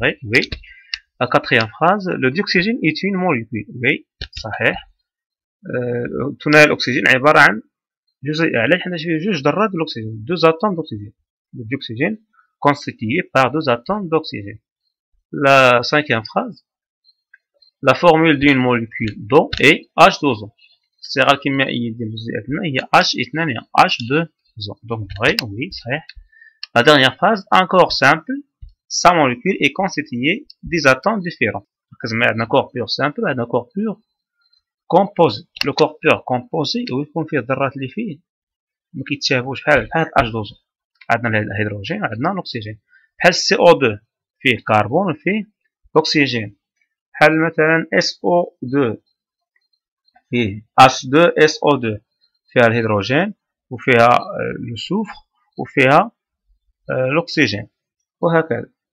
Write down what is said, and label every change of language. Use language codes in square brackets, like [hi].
[fr] Oui. La quatrième phrase, le dioxygène est une molécule. Oui, [ar] صحيح. ثنائي الأكسجين عبارة عن جزيئة. علاش حنا فيه جوج ذرات د الأكسجين، [fr] deux atomes d'oxygène. Le dioxygène constitué par deux atomes d'oxygène. La cinquième phrase, la formule d'une molécule d'eau est H2O. [ar] الصيغة الكيميائية ديال جزيئات الماء هي H2O. H2O. [fr] Donc vrai, oui, [ar] صحيح. [fr] La dernière phrase, un corps simple, sa molécule est constituée des atomes différents. [ar] كتسمى عندنا corps pur simple وعندنا corps pur composé. Le corps pur composé ويكون فيه الذرات اللي فيه ما كيتشابهوش بحال H2O. عندنا الهيدروجين وعندنا الأكسجين. بحال CO2 فيه كربون وفيه أكسجين. بحال مثلا SO2 فيه H2SO2 فيها الهيدروجين وفيها السوفر وفيها الأكسجين وهكذا.